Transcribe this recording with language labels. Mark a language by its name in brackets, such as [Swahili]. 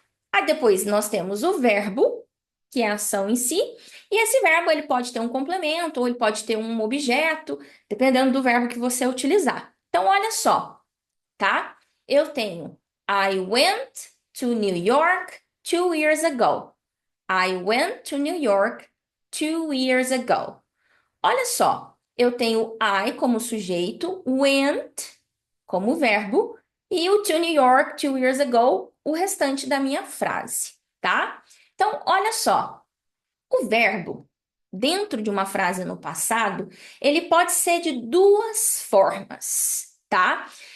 [Portuguese] Aí depois nós temos o verbo, que é a ação em si, e esse verbo ele pode ter um complemento ou ele pode ter um objeto, dependendo do verbo que você utilizar. Então, olha só, tá? Eu tenho [English] I went to New York 2 years ago. I went to New York 2 years ago. [Portuguese] Olha só, eu tenho I como sujeito, went como verbo e o [English] to New York 2 years ago, [Portuguese] o restante da minha frase, tá? Então, olha só, o verbo dentro de uma frase no passado, ele pode ser de duas formas, tá?